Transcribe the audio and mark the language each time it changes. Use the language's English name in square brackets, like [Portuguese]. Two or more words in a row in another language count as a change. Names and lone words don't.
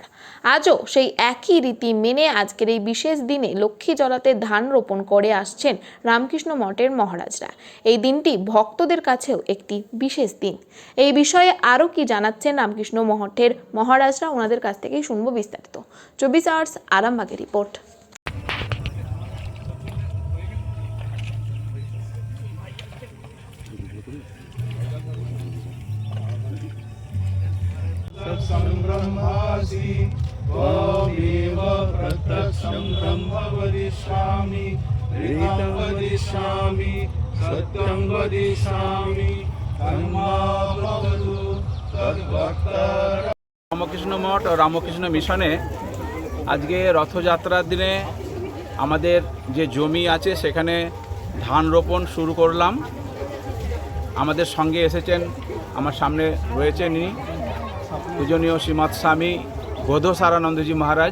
[Bangla] আজও সেই একই রীতি মেনে আজকের এই বিশেষ দিনে লক্ষ্মীজলাতে ধান রোপণ করে আসছেন রামকৃষ্ণ মঠের মহারাজরা। এই দিনটি ভক্তদের কাছেও একটি বিশেষ দিন। এই বিষয়ে আরও কি জানাচ্ছেন রামকৃষ্ণ মঠের মহারাজরা, ওনাদের কাছ থেকেই শুনবো বিস্তারিত। 24 আওয়ার্স আরামবাগের রিপোর্ট। [Sanskrit] ब्रह्मासि त्वमेव प्रत्यक्षं ब्रह्म वदिष्यामि ऋतं वदिष्यामि सत्यं वदिष्यामि तन्मावतु तद्भक्तः। [Bangla] রামকৃষ্ণ মঠ ও রামকৃষ্ণ মিশনে আজকে রথযাত্রার দিনে আমাদের যে জমি আছে সেখানে ধান রোপণ শুরু করলাম। আমাদের সঙ্গে এসেছেন, আমার সামনে রয়েছেন ইনি পূজনীয় শ্রীমৎ স্বামী বোধসারানন্দজি মহারাজ।